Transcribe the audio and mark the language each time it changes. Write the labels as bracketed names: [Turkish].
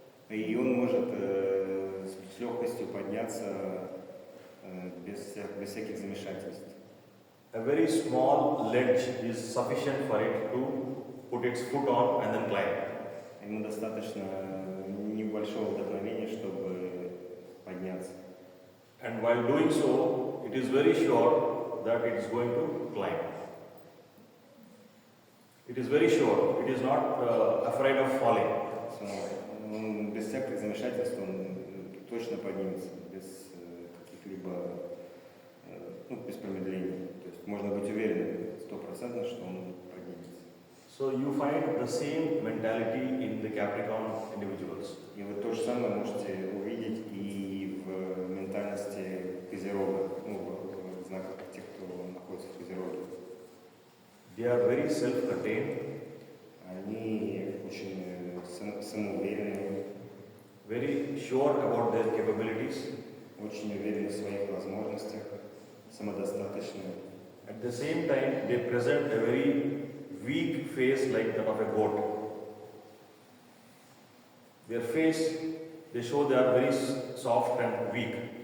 [Russian] И он может с легкостью подняться без всяких замешательств. [English] A very small ledge is sufficient for it to put its foot on and then climb. [Russian] Ему достаточно небольшого вдохновения, чтобы подняться. [English] And while doing so, it is very sure that it is going to climb. It is very sure. It is not afraid of falling. [Russian] Он без всяких замешательств он точно поднимется, без каких-либо, без промедлений. То есть можно быть уверенным 100%, что он поднимется. [English] So you find the same mentality in the Capricorn individuals. [Russian] И вы то же самое можете увидеть и в ментальности Козерога, в знаках тех, кто находится в Козероге. [English] They are very self-contained. [Russian] Они очень самоуверенные, [English] very sure about their capabilities. [Russian] очень уверены в своих возможностях, самодостаточные. [English] At the same time, they present a very weak face like that of a goat. Their face, they show they are very soft and weak.